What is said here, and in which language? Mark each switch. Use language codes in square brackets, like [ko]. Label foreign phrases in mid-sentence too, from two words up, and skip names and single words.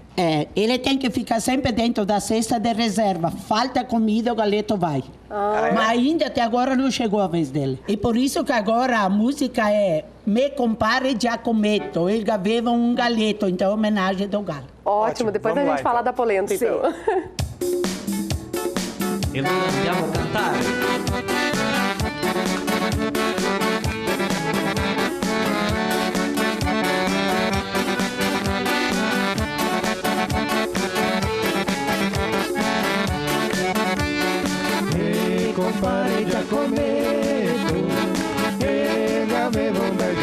[pt] Ele tem que ficar sempre dentro da cesta de reserva. Falta comida, o galeto vai. Mas ainda até agora não chegou a vez dele. E por isso que agora a música é Me compare Giacometto, ele aveva um galeto, então é homenagem do galo. Ótimo, depois a gente fala da polenta, então. [it] E noi andiamo a cantare. E compare Giacometto, ele aveva un bel